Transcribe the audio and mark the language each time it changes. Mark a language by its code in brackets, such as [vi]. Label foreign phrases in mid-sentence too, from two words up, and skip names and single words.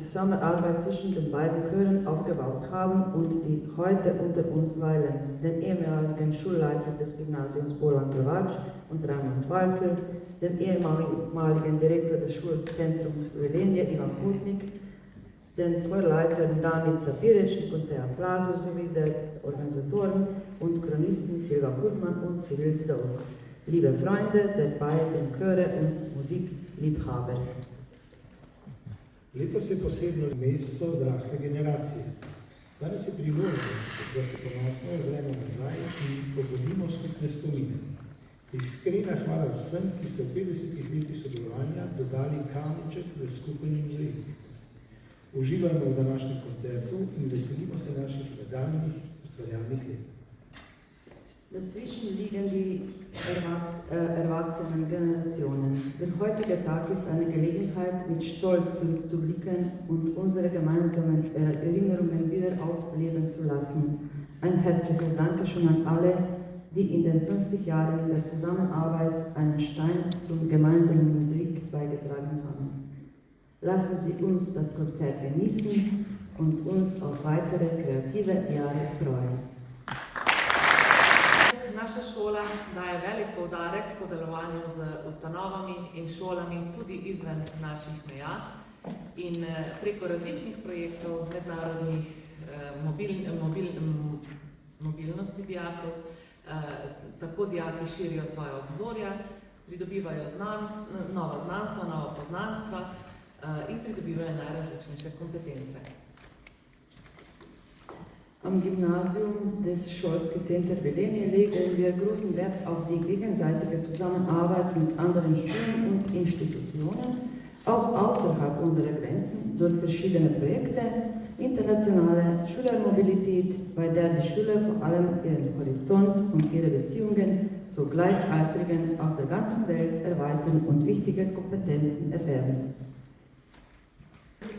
[de] Zusammenarbeit zwischen den beiden Chören aufgebaut haben und die heute unter uns weilen, den ehemaligen Schulleiter des Gymnasiums Bojan Glavač und Rajmond Vacl, den ehemaligen Direktor des Schulzentrums Velenje, Ivan Kotnik, den Chorleitern Danica Pirečnik und Teja Plazl sowie der Organisatoren und Chronisten Silva Kuzman und Cedil Zdovc. Liebe Freunde der beiden Chöre und Musikliebhaber. [sl] Letos je posebno mesto odrasle generacije. Danes je priložnost, da se ponosno ozremo nazaj in pobudimo skupne spomine. Iskrena hvala vsem, ki ste v 50 letih sodelovanja dodali kamenček v skupen mozaik. Uživajmo v današnjem koncertu in veselimo se naših nadaljnjih ustvarjalnih let. [de] Dazwischen liegen die erwachsenen Generationen. Der heutige Tag ist eine Gelegenheit, mit Stolz zurückzublicken und unsere gemeinsamen Erinnerungen wieder aufleben zu lassen. Ein herzliches Dankeschön an alle, die in den 50 Jahren der Zusammenarbeit einen Stein zum gemeinsamen Musik beigetragen haben. Lassen Sie uns das Konzert genießen und uns auf weitere kreative Jahre freuen. [sl] Naša šola daje velik poudarek sodelovanju z ustanovami in šolami tudi izven naših meja in preko različnih projektov mednarodnih mobilnosti dijakov, tako dijaki širijo svoje obzorja, pridobivajo nova znanstva, nova poznanstva in pridobivajo najrazličnejše kompetence. [de] Am Gymnasium des Scholske Center Velenje legen wir großen Wert auf die gegenseitige Zusammenarbeit mit anderen Schulen und Institutionen, auch außerhalb unserer Grenzen, durch verschiedene Projekte, internationale Schülermobilität, bei der die Schüler vor allem ihren Horizont und ihre Beziehungen zu Gleichaltrigen aus der ganzen Welt erweitern und wichtige Kompetenzen erwerben.